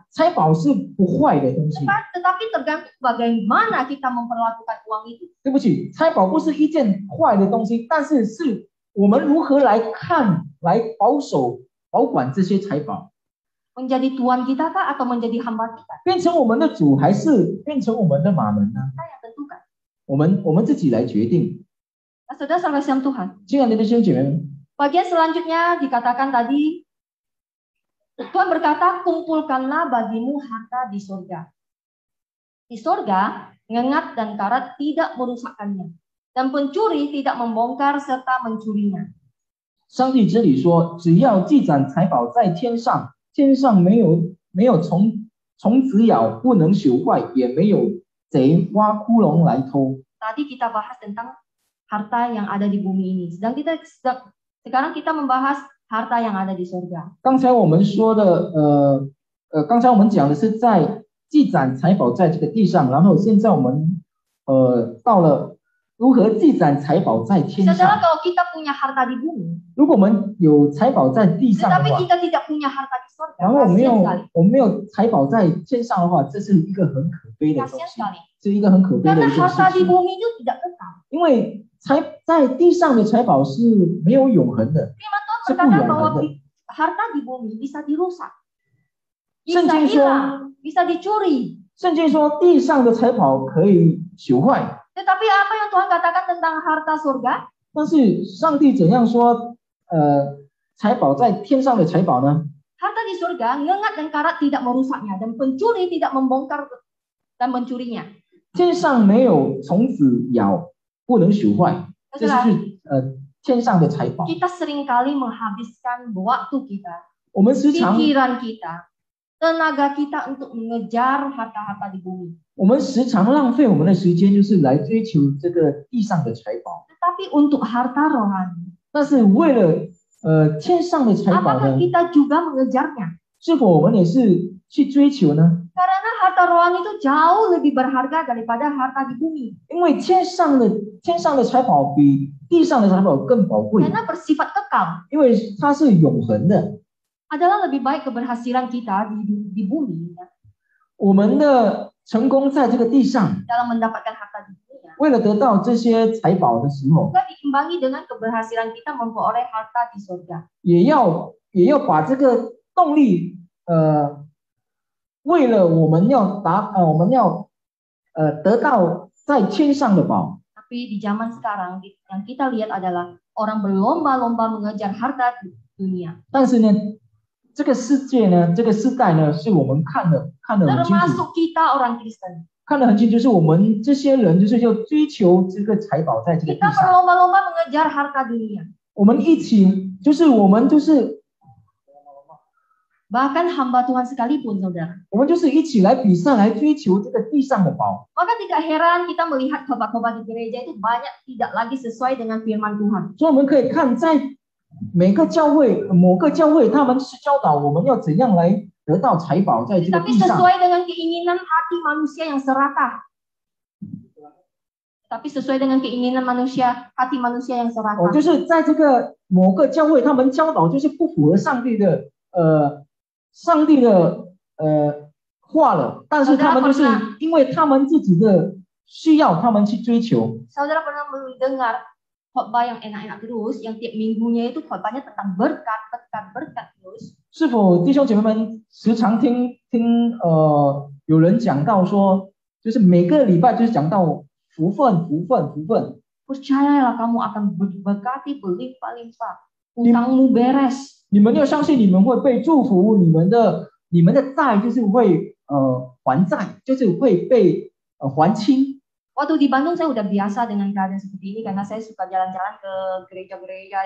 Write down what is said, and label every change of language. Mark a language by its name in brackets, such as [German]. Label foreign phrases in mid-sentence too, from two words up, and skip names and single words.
[Chinese] 财宝是不坏的东西。 [Indonesian] Tetapi tergantung bagaimana kita memperlakukan uang itu. [Chinese] 对不起，财宝不是一件坏的东西，但是是我们如何来看来保管这些财宝？ [Indonesian] Menjadi Tuhan kita kah atau menjadi hamba kita? [Chinese] 变成我们的主还是变成我们的马门呢？ [Indonesian] Kita yang tentukan. [Chinese] 我们自己来决定。 [Indonesian] Nah, saudara kasih Tuhan. [Chinese] 亲爱的弟兄姐妹们， [Indonesian] Bagian selanjutnya dikatakan tadi, Tuhan berkata, kumpulkanlah bagimu harta di surga. Di surga, ngengat dan karat tidak merusakkannya, dan pencuri tidak membongkar serta mencurinya. [Chinese] 上帝这里说，只要积攒财宝在天上，天上没有虫子咬，不能朽坏，也没有贼挖窟窿来偷。 [Indonesian] Tadi kita bahas tentang harta yang ada di bumi ini. Sekarang kita membahas harta yang ada di surga. [Chinese] 刚才我们说的，刚才我们讲的是在积攒财宝在这个地上，然后现在我们到了如何积攒财宝在天 [Indonesian] Saudara, [Chinese] 上。 [Indonesian] kalau kita punya harta di bumi, [Chinese] 如果我们有财宝在地上的 [Indonesian] tetapi [Chinese] 话， [Indonesian] kita tidak punya harta di surga, [Chinese] 然后我们 [Indonesian] kasihan sekali. [Chinese] 没有财宝在天上的话，这是一个很可悲的东 [Indonesian] Kasihan [Chinese] 西， [Indonesian] sekali. [Chinese] 是一个很可悲的 [Indonesian] Karena [Chinese] 一件 [Indonesian] harta [Chinese] 事 [Indonesian] di [Chinese] 情。 [Indonesian] bumi itu tidak kekal. [Chinese] 因为在地上的财宝是没有永恒的， [Indonesian] Firman Tuhan [Chinese] 是不 [Indonesian] berkata [Chinese] 永 [Indonesian] bahwa [Chinese] 恒的。 [Indonesian] harta di bumi bisa dirusak, bisa [Chinese] 圣经说， [Indonesian] hilang, bisa dicuri. [Chinese] 圣经说地上的财宝可以朽坏， [Indonesian] Tetapi apa yang Tuhan katakan tentang harta surga? [Chinese] 但是上帝怎样说？财宝在天上的财宝呢？ [Indonesian] Harta di surga, ngengat dan karat tidak merusaknya, dan pencuri tidak membongkar dan mencurinya. [Chinese] 天上没有虫子咬，不能朽坏，这是 [Indonesian] Saudara, [Chinese] 天上的财宝。 [Indonesian] kita seringkali menghabiskan waktu kita, [Chinese] 我们时常 [Indonesian] pikiran kita, tenaga kita untuk mengejar harta-harta di bumi. [Chinese] 我们时常浪费我们的时间，就是来追求这个地上的财宝。 [Indonesian] Tetapi untuk harta rohani, [Chinese] 但是为了天上的财宝 [Indonesian] apakah [Chinese] 呢， [Indonesian] kita juga mengejarnya? [Chinese] 是否我们也是去追求呢？ [Indonesian] Karena harta rohani itu jauh lebih berharga daripada harta di bumi. [Chinese] 因为天上的财宝比地上的财宝更宝贵， [Indonesian] Karena bersifat kekal. [Chinese] 因为它是永恒的。 [Indonesian] Adalah lebih baik keberhasilan kita di bumi, ya, [Chinese] 我们的成功在这个地上， [Indonesian] dalam mendapatkan harta di dunia, [Chinese] 为了得到这些财宝的时候， [Indonesian] juga diimbangi dengan keberhasilan kita memperoleh harta di surga. [Chinese] 也要把这个动力，为了我们要得到在天上的宝。 [Indonesian] Tapi di zaman sekarang yang kita lihat adalah orang berlomba-lomba mengejar harta di dunia. [Chinese] 但是呢，这个世界呢，这个时代呢，是我们看得很清楚， [Indonesian] Termasuk kita orang Kristen. [Chinese] 看得很清楚，就是我们这些人就是要追求这个财宝在这个地 [Indonesian] Kita [Chinese] 上。 [Indonesian] berlomba-lomba mengejar harta dunia. [Chinese] 我们一起，我们就是。 [Indonesian] Bahkan hamba Tuhan sekalipun, saudara. [Chinese] 我们就是一起来比赛，来追求这个地上的宝。 [Indonesian] Maka tidak heran kita melihat khotbah-khotbah di gereja itu banyak tidak lagi sesuai dengan firman Tuhan. [Chinese] 所以我们可以看，在每个教会、某个教会，他们是教导我们要怎样来得到财宝在这个 [Indonesian] Tapi [Chinese] 地上。 [Indonesian] sesuai dengan keinginan hati manusia yang serakah. Tapi sesuai dengan keinginan manusia, hati manusia yang [Chinese] 哦， [Indonesian] serakah. [Chinese] 就是在这个某个教会，他们教导就是不符合上帝的话了，但是他们就是因为他们自己的需要，他们去追求。 [Indonesian] Saudara pernah mendengar khotbah yang enak-enak terus, yang tiap minggunya itu khotbahnya tentang berkat terus. [Chinese] 是否弟兄姐妹们时常听有人讲到说，就是每个礼拜就是讲到福分。 [Indonesian] Percayalah kamu akan berkati berlimpah-limpah. Utangmu beres. [Chinese] 你们要相信，你们会被祝福，你们的债就是会还债，就是会被还清。 [Indonesian] Waktu di Bandung saya udah biasa dengan keadaan seperti ini karena saya suka jalan-jalan ke gereja-gereja.